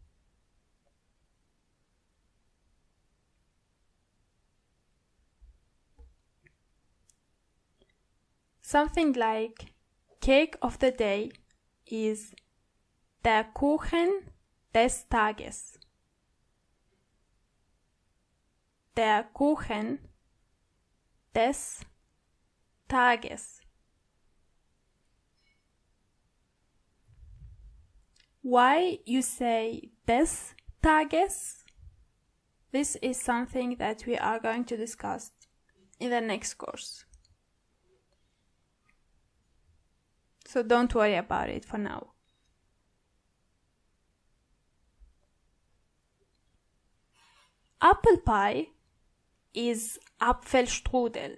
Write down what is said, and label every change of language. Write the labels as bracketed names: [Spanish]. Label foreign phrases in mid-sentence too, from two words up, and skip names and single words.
[English] Something like Cake of the Day is [German] der Kuchen des Tages. Der Kuchen des Tages. [English] Why you say [German] des Tages? [English] This is something that we are going to discuss in the next course. So don't worry about it for now. Apple pie is Apfelstrudel.